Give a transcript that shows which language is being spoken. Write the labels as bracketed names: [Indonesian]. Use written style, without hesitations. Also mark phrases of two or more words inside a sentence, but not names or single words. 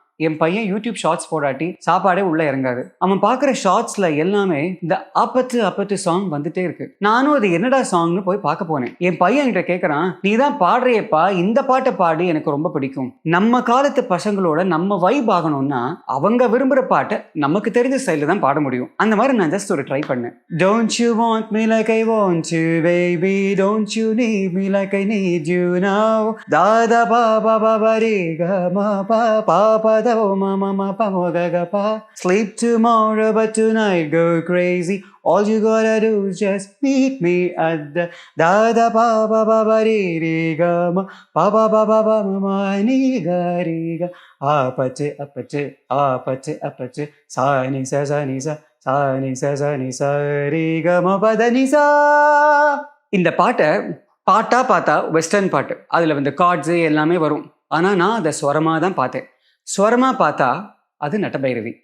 [Tamil] என் பையன் யூடியூப் ஷார்ட்ஸ் போடாட்டி சாப்பாடே உள்ள இறங்காது. அவன் பார்க்குற ஷார்ட்ஸ்ல எல்லாமே இந்த அப்பத்து அப்பத்து சாங் வந்துட்டே இருக்கு. நானும் அது என்னடா சாங்னு போய் பார்க்க போனேன். என் பையன் என்கிட்ட கேட்கறான், "நீ தான் பாடுறியேப்பா, இந்த பாட்ட பாடு, எனக்கு ரொம்ப பிடிக்கும்." நம்ம காலத்து பசங்களோட நம்ம வைப் ஆகணும்னா அவங்க விரும்புற பாட்ட நமக்கு தெரிஞ்ச ஸ்டைல்ல தான் பாட முடியும். அந்த மாதிரி நான் ஜஸ்ட் ஒரு ட்ரை பண்ணேன். [English] Don't you want me like I want you, baby? Don't you need me like I need you now? Da da ba ba ba ba re ga ma pa pa pa da o ma ma ma pa mo ga ga pa. Sleep tomorrow but tonight go crazy. All you gotta do is just meet me at the da da ba ba ba ba re re ga ma pa pa pa pa pa ma ma ni ga re ga. Apache apache apache apache sa ni sa sa ni sa re ga ma pa da ni sa. [Tamil] இந்த பாட்டை பாட்டா பார்த்தா வெஸ்டர்ன் பாட்டு. அதில் வந்து கார்ட்ஸு எல்லாமே வரும். ஆனால் நான் அதை ஸ்வரமாக தான் பார்த்தேன். ஸ்வரமாக பார்த்தா அது நட்டபைரவி.